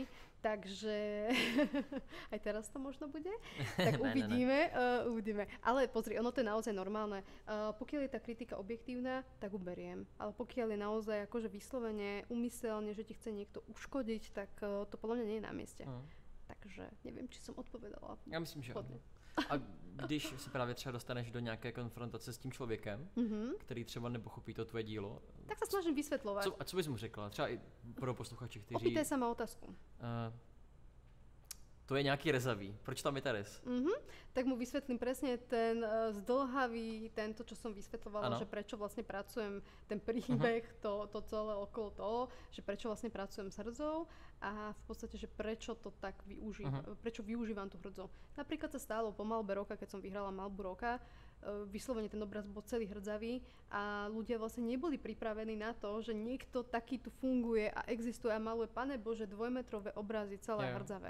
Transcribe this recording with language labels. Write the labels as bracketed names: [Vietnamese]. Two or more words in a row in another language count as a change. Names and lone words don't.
[Slovak] Takže aj teraz to možno bude. Tak uvidíme. Ale pozri, ono to je naozaj normálne. Pokiaľ je tá kritika objektívna, tak ju beriem. Ale pokiaľ je naozaj akože vyslovene, úmyselne, že ti chce niekto uškodiť, tak to podľa mňa nie je na mieste. Takže neviem, či som odpovedala. [Czech] Já myslím, že ano. A když se právě třeba dostaneš do nějaké konfrontace s tím člověkem, který třeba nepochopí to tvoje dílo, [Slovak] tak sa snažím vysvetľovať. [Czech] A co bys mu řekla? Třeba i pro posluchači, kteří... [Slovak] Opýtaj sa ma otázku. [Czech] To je nějaký rezavý. Proč tam je ta rez? [Slovak] Tak mu vysvetlím presne ten zdĺhavý, tento, čo som vysvetľovala, že prečo vlastne pracujem, ten príbeh, to celé okolo toho, že prečo vlastne pracujem s hrdzou a v podstate, že prečo to tak prečo využívam tú hrdzou. Napríklad sa stalo po Malbe roka, keď som vyhrala Malbu roka, vyslovene ten obraz bol celý hrdzavý a ľudia vlastne neboli pripravení na to, že niekto taký tu funguje a existuje a maluje, Pane Bože, 2-metrové obrazy celé hrdzavé.